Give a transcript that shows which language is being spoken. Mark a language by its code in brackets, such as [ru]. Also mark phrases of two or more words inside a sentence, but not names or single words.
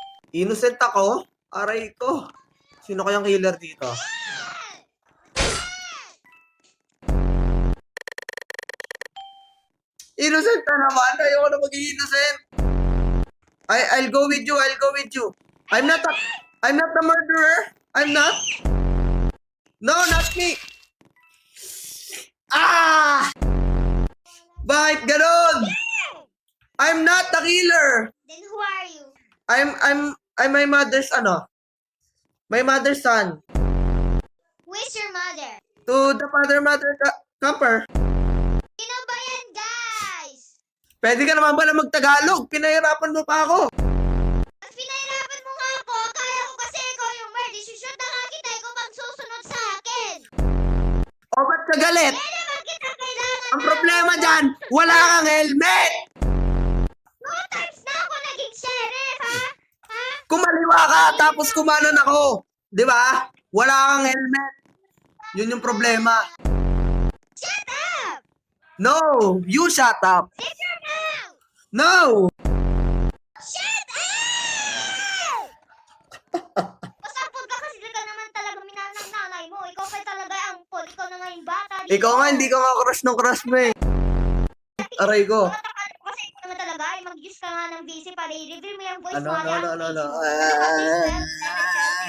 [tl] Innocent ako? Aray ko. Sino kayang killer dito? Innocent na naman. Ayoko na maging [en] innocent. I'll go with you. I'll go with you. I'm not the murderer. I'm not. No, not me. Ah! [tl] Bakit ganon? [en] I'm not the killer. Then who are you? I'm my mother's my mother's son. Who is your mother? To the father-mother camper. [tl] Sino ba yan, guys? Pwede ka naman ba na magtagalog? Pinahirapan mo pa ako. At pinahirapan mo nga ako, kaya ko kasi ikaw yung murder. Isushoot na nga kita, ikaw pang susunod sa akin. O ba't ka galit? Kaya naman kita kailangan Ang problema dyan, wala kang helmet! Mga times na ako naging sheriff, ha? Ha? Kumaliwa ka, tapos kumanan ako. Di ba? Wala kang helmet. Yun yung problema. [en] Shut up! No, you shut up. Sit your mouth! No! Shut up! [tl] Pasampol ka kasi ka naman talaga minanang nanay mo. Ikaw pa talaga ang pol. Ikaw na nga yung bata dito. Ikaw nga, hindi ka nga crush ng crush mo eh. Aray ko. Kasi ikaw naman talaga ay mag-use ka nga ng VC para i-reveal mo yung voice Ano, mo. ano, ano, ano, ano. Facebook.